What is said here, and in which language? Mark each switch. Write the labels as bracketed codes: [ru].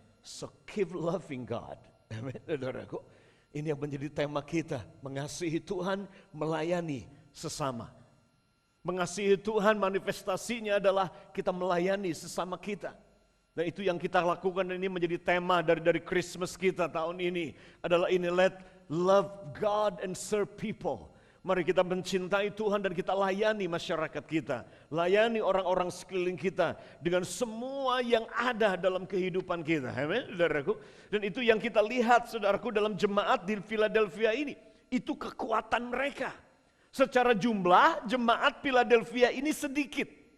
[en] So keep loving God. [id] Amin. Ini yang menjadi tema kita, mengasihi Tuhan, melayani sesama. Mengasihi Tuhan manifestasinya adalah kita melayani sesama kita. Dan itu yang kita lakukan, ini menjadi tema dari Christmas kita tahun ini. Adalah ini, [en] let love God and serve people. [id] Mari kita mencintai Tuhan dan kita layani masyarakat kita. Layani orang-orang sekeliling kita dengan semua yang ada dalam kehidupan kita. Amin, saudaraku. Dan itu yang kita lihat, saudaraku, dalam jemaat di Philadelphia ini. Itu kekuatan mereka. Secara jumlah, jemaat Philadelphia ini sedikit.